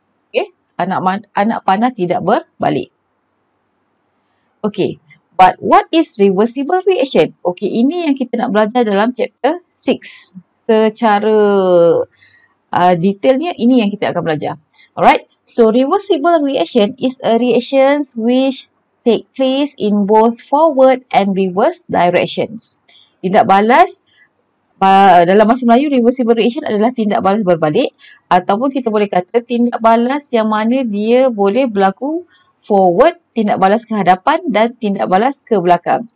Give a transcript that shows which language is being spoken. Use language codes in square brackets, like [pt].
[ms] Okay, anak panah tidak berbalik. Okay. [en] But what is reversible reaction? [ms] Okay, ini yang kita nak belajar dalam chapter 6. Secara detailnya, ini yang kita akan belajar. [en] Alright, so reversible reaction is a reaction which take place in both forward and reverse directions. [ms] Tindak balas, dalam bahasa Melayu, reversible reaction adalah tindak balas berbalik. Ataupun kita boleh kata tindak balas yang mana dia boleh berlaku forward, tindak balas ke hadapan dan tindak balas ke belakang.